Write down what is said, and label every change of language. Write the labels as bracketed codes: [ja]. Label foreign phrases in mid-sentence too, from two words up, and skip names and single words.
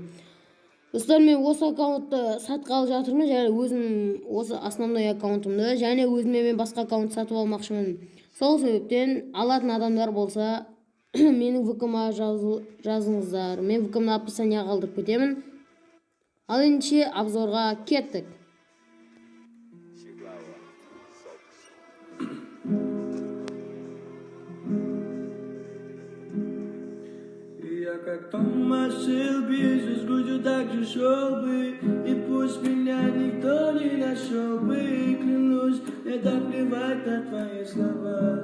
[kk] Достар, мен осы аккаунтты сатқалы жатырмын, және өзім осы основной аккаунтымды, және өзіме мен басқа аккаунт сатып алмақшымын. Сол себептен алатын адамдар болса, менің ВК-ма жазыңыздар. Мен ВК-мны описанияға қалдырып кетемін. Ал ендеше обзорға кеттік. [ru] Я как Томас Шелби, с грудью так же шел бы, и пусть меня никто не нашел бы, клянусь, это плевать на твои слова.